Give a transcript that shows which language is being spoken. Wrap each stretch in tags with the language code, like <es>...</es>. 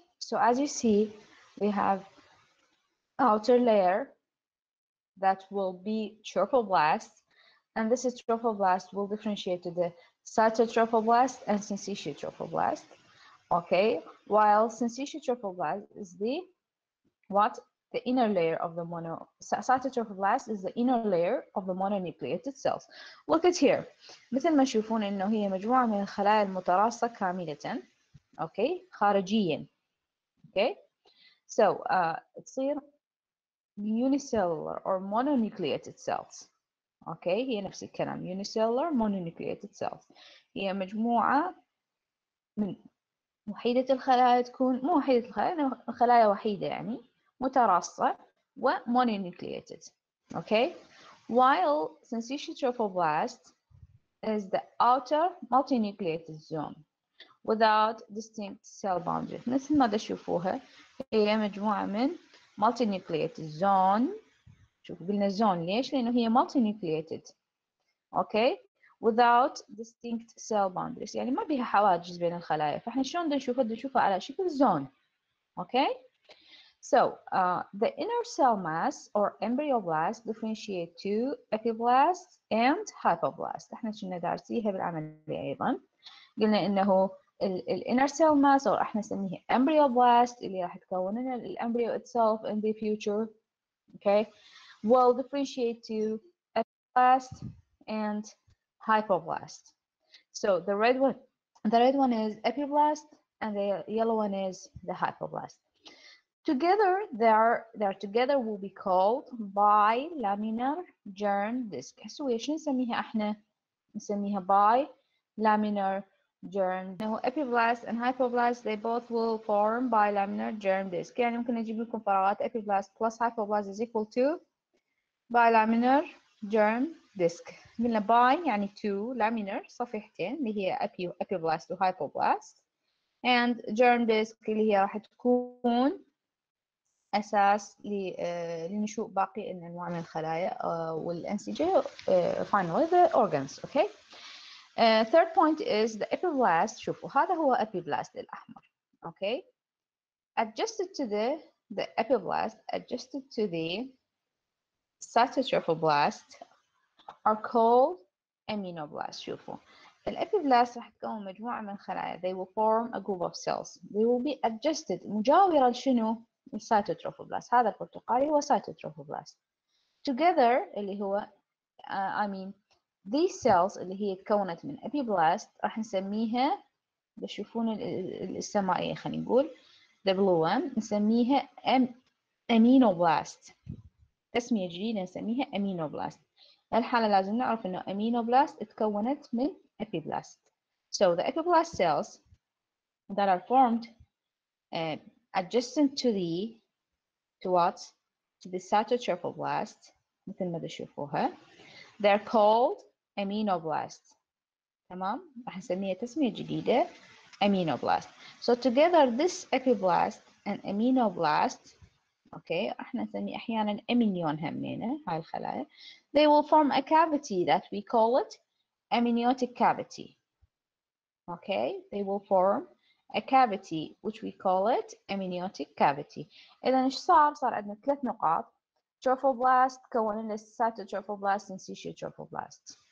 <en>So as you see, we have outer layer that will be trophoblast, and this is trophoblast will differentiate to the cytotrophoblast and syncytial trophoblast. Okay, while syncytial trophoblast is the inner layer of the cytotrophoblast is the inner layer of the mononucleated cells. Look at here.</en> <ar>مثل ما تشوفون إنه هي مجموعة من الخلايا المتراصة كاملة.</ar> <en>Okay,</en> <ar>خارجيا.</ar> <en>Okay, so</en> <ar>تصير</ar> <en>unicellular or mononucleated cells. Okay,</en> <ar>هي نفس الكلام</ar> <en>unicellular mononucleated cells.</en> <ar>هي مجموعة من وحيدة الخلايا تكون مو وحيدة الخلايا خلايا وحيدة يعني متراصة و mononucleated.</ar> <en>Okay, while syncytial trophoblast is the outer multinucleated zone without distinct cell boundaries.</en> <ar>مثل ما تشوفوها هي مجموعة من multinucleated zone. شوفوا قلنا zone ليش؟ لأنه هي multinucleated. Okay,</ar> <en>without distinct cell boundaries</en> <ar>يعني ما بيها حواجز بين الخلايا. فاحنا شلون نشوفها على شكل zone.</ar> <en>Okay, so the inner cell mass or embryoblast differentiate to epiblast and hypoblast.</en> <ar>احنا كنا دارسيها بالعملية أيضا. قلنا إنه</ar> <en>inner cell mass or</en> <ar>احنا نسميها embryoblast اللي راح تكون لنا الامبريو</ar> <en>itself in the future. Okay, will differentiate to epiblast and hypoblast. So the red one is epiblast and the yellow one is the hypoblast. Together, they together will be called bilaminar germ disc.</en> <ar>هسه ويش نسميها احنا؟ نسميها</ar> <en>bilaminar germ. Now epiblast and hypoblast they both will form bilaminar germ disc.</en> <ar>يعني ممكن نجيب لكم فراغات</ar> <en>epiblast plus hypoblast is equal to bilaminar germ disc.</en> <ar>قلنا bi يعني two, laminar صفيحتين اللي هي epiblast و hypoblast,</ar> <en>and germ disc</en> <ar>اللي هي راح تكون أساس لنشوء باقي الأنواع من الخلايا والأنسجة</ar> <en>finally the organs. Okay. Third point is the epiblast.</en> <ar>شوفوا هذا هو epiblast الأحمر.</ar> <en>Okay. Adjusted to the epiblast adjusted to the cytotrophoblast are called aminoblast.</en> <ar>شوفوا الابيبلاست راح تكون مجموعة من الخلايا.</ar> <en>They will form a group of cells. They will be adjusted</en> <ar>مجاورة لشنو؟ السيتوتروفوبلاست. هذا البرتقالي هو سيتوتروفوبلاست. Together اللي هو</ar> <en>I mean these cells</en> <ar>اللي هي تكونت من ابيبلاست راح نسميها بتشوفون السمائية خلينا نقول</ar> <en>the blue one</en> <ar>نسميها aminoblast. تسمية جديدة نسميها aminoblast. الحالة لازم نعرف إنه aminoblast تكونت من epiblast.</ar> <en>So the epiblast cells that are formed adjacent to the cytotrophoblast</en> <ar>مثل ما تشوفوها</ar> <en>they're called aminoblast.</en> <ar>تمام راح نسميها تسمية جديدة aminoblast.</ar> <en>So together this epiblast and aminoblast okay</en> <ar>راح نسميه أحيانا</ar> <en>amnion</en> <ar>همينة هاي الخلايا</ar> <en>they will form a cavity that we call it amniotic cavity. Okay, they will form a cavity which we call it amniotic cavity.</en> <ar>إذا إيش صار عندنا 3 نقاط trophoblast كون لنا</ar> <en>cytotrophoblast and syncytiotrophoblasts.</en>